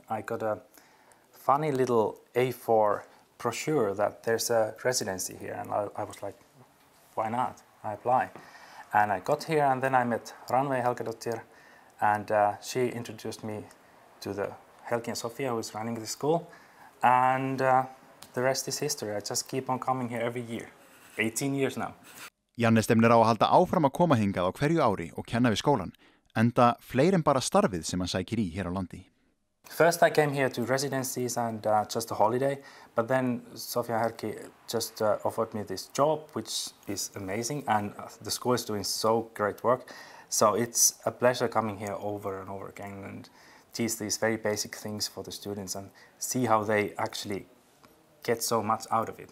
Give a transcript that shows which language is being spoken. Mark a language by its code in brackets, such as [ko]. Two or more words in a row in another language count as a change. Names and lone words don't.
[en] I got a funny little A4 brochure that there's a residency here, and I was like, why not? I apply. And I got here, and then I met Rannveig Helgadóttir, and she introduced me to the Helgi and Sofia, who is running the school, and the rest is history. I just keep on coming here every year. 18 years now. [is] Janne stefnir á að halda áfram að koma hingað á hverju ári og kenna við skólan, enda fleiri en bara starfið sem hann sækir í hér á landi. [en] First I came here to residencies and just a holiday, but then Sofia Helgi just offered me this job, which is amazing, and the school is doing so great work. So it's a pleasure coming here over and over again and teach these very basic things for the students and see how they actually get so much out of it.